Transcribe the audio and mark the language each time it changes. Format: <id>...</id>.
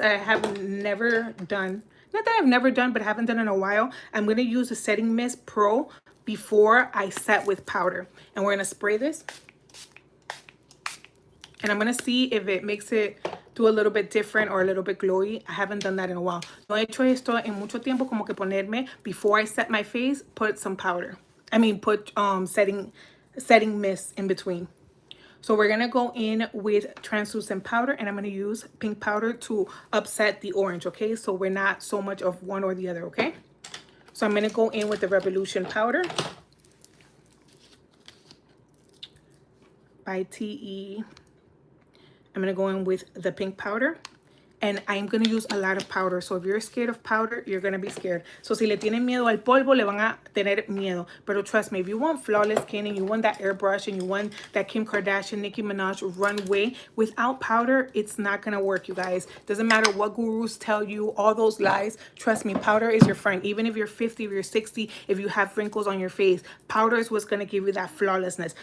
<en>I have never done. Not that I've never done, but haven't done in a while. I'm going to use the Setting Mist Pro before I set with powder. And we're going to spray this. And I'm going to see if it makes it do a little bit different or a little bit glowy. I haven't done that in a while.</en> <es>No he hecho esto en mucho tiempo, como que ponerme,</es> <en>before I set my face, put some powder. I mean, put setting mist in between. So we're going to go in with translucent powder, and I'm going to use pink powder to upset the orange, okay? So we're not so much of one or the other, okay? So I'm going to go in with the Revolution powder by TE. I'm going to go in with the pink powder, and I'm going to use a lot of powder. So if you're scared of powder, you're going to be scared.</en> <es>So si le tienen miedo al polvo, le van a tener miedo.</es> <en>Pero trust me, if you want flawless skin and you want that airbrush and you want that Kim Kardashian, Nicki Minaj runway, without powder, it's not going to work, you guys. Doesn't matter what gurus tell you, all those lies. Trust me, powder is your friend. Even if you're 50, if you're 60, if you have wrinkles on your face, powder is what's going to give you that flawlessness.</en>